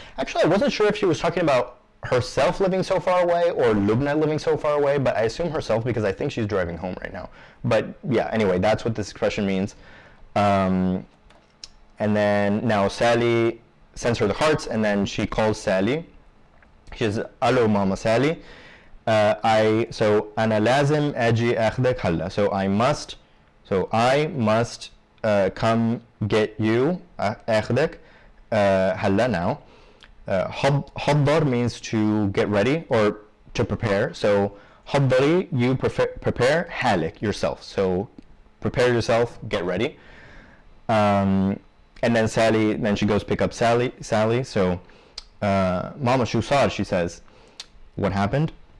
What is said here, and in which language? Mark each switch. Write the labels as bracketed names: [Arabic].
[English] Actually, I wasn't sure if she was talking about herself living so far away or Lubna living so far away, but I assume herself because I think she's driving home right now. But yeah, anyway, that's what this expression means. And then now Sally sends her the hearts, and then she calls Sally. She says, "Hello, Mama Sally. [Arabic] So أنا لازم أجي أخذك هلا. [English] So I must come get you. [Arabic] أخذك هلا now. [English] حضر means to get ready or to prepare. So حضري, you prepare حالك, yourself. So prepare yourself, get ready. And then Sally, then she goes pick up Sally. So Mama [Arabic] شو صار, [English] she says, what happened?